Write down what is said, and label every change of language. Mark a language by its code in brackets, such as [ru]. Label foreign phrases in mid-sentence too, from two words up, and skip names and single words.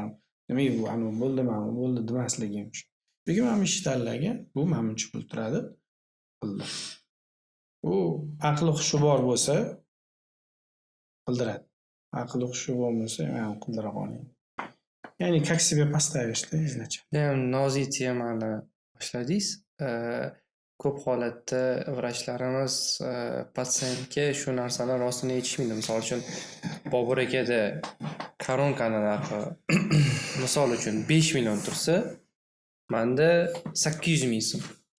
[uz] Nimaga bu anu bo'ldi demasligim shu. Lekin men ish tanlagan, bu menimcha pul turadi. Pullar. U aqli hushi bor bo'lsa qildiradi. Aqli hushi bo'lmasa, men qildira qolmayman. [ru] Ya'ni как себе поставишь-da, изначально. [uz] Nozik temani boshladingiz. Ko'p holatda vrachlarimiz patsientga shu narsalar rostini aytishmaydi. Misol uchun Bobur akada koronkani narxi misol uchun 5 million tursa, menda 800 ming so'm.